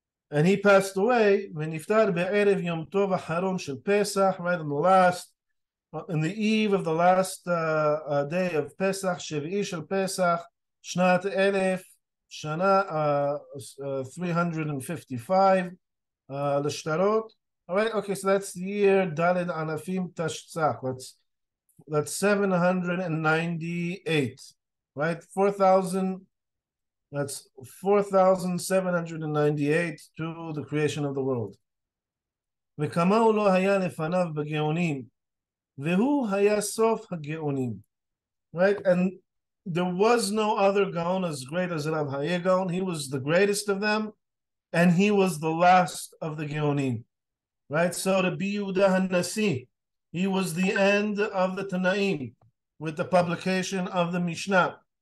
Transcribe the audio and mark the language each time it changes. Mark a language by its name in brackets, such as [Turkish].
[English] And he passed away when [Hebrew] Niftar be'erev Yom Tov Haron shel Pesach, [English] right in the eve of the last day of Pesach, [Hebrew] Shevi'i shel Pesach, Shnat Elef, Shana 355, L'shtarot. [English] All right, okay, so that's the year [Hebrew] Daled Anafim Tashtzach. [English] That's 798, right? 4,000. That's 4,798 to the creation of the world. [Hebrew] וכמהו לא היה לפניו בגאונים, והוא היה סוף הגאונים. [English] Right, and there was no other Gaon as great as Rav Haye Gaon. He was the greatest of them, and he was the last of the Geonim. Right, so the Yehuda HaNasi, he was the end of the Tanaim with the publication of the Mishnah.